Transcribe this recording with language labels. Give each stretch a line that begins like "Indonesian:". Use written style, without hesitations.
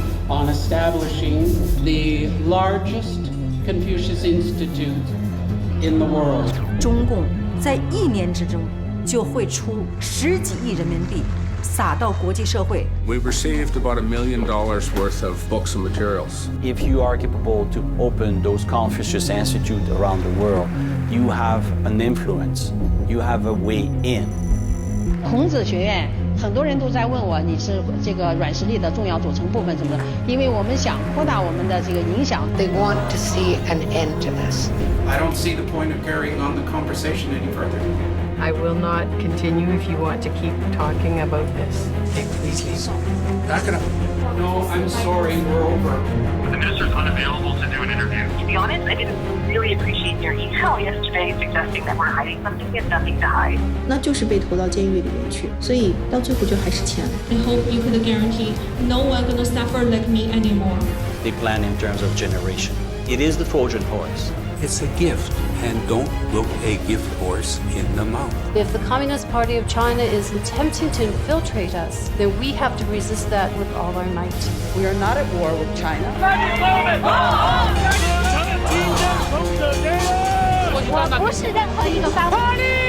English: on establishing the largest Confucius Institute in the world.
Chinese: 中共在1年之中就会出10几亿人民币撒到国际社会。
English: We received about $1 million worth of books and materials. If you are capable to open those Confucius Institutes around the world, you have an influence, you have a way in.
Chinese: 孔子学院很多人都在问我，你是这个软实力的重要组成部分什么的，因为我们想扩大我们的这个影响。
English: They want to see an end to this. I don't see the point of carrying on the conversation any further. I will not continue if you want to keep talking about this. Hey, please leave. Back it up. No, I'm sorry, we're over. The minister's unavailable to do an interview. To be honest, I didn't really appreciate your email yesterday suggesting that we're hiding something. We have nothing to hide.
Chinese: 那就是被投到监狱里面去，所以到最后就还是钱。
English: I hope you could guarantee no one gonna suffer like me anymore. They plan in terms of generation. It is the Trojan horse. It's a gift, and don't look a gift horse in the mouth. If the Communist Party of China is attempting to infiltrate us, then we have to resist that with all our might. We are not at war with China.
Chinese: 我不是任何一个发动机。